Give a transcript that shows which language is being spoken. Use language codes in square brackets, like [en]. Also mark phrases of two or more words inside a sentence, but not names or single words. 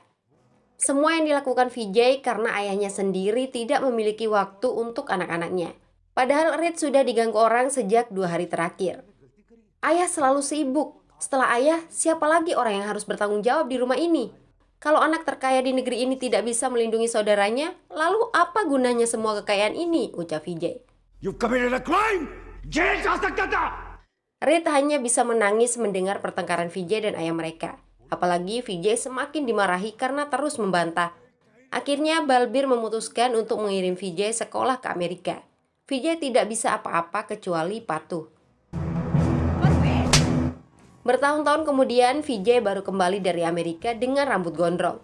[id] Semua yang dilakukan Vijay karena ayahnya sendiri tidak memiliki waktu untuk anak-anaknya. Padahal Reed sudah diganggu orang sejak 2 hari terakhir. Ayah selalu sibuk. Setelah ayah, siapa lagi orang yang harus bertanggung jawab di rumah ini? Kalau anak terkaya di negeri ini tidak bisa melindungi saudaranya, lalu apa gunanya semua kekayaan ini? Ucap Vijay. [en] You've committed a crime! [hi] Jail जा सकता था! [id] Reed hanya bisa menangis mendengar pertengkaran Vijay dan ayah mereka. Apalagi Vijay semakin dimarahi karena terus membantah. Akhirnya Balbir memutuskan untuk mengirim Vijay sekolah ke Amerika. Vijay tidak bisa apa-apa kecuali patuh. Bertahun-tahun kemudian Vijay baru kembali dari Amerika dengan rambut gondrong.